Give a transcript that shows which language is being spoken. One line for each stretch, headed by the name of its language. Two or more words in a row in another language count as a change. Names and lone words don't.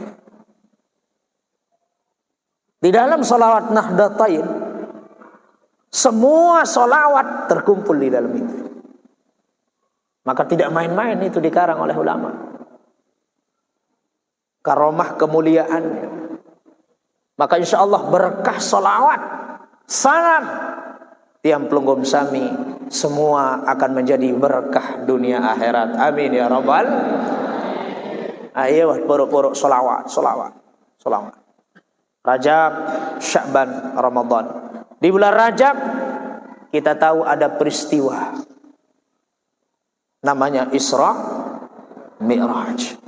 Indonesian: Di dalam salawat Nahdlatain semua salawat terkumpul di dalam itu. Maka tidak main-main itu dikarang oleh ulama. Karomah kemuliaannya. Maka
Arabic: إن شاء الله
Indonesian: berkah salawat, salam
Sasak: tiang pelunggum sami
Indonesian: semua akan menjadi berkah dunia akhirat.
Arabic: آمين يا ربّ.
Indonesian: Ayo porok-porok salawat. Rajab, Sya'ban, Ramadan. Di bulan Rajab kita tahu ada peristiwa namanya Isra Mi'raj.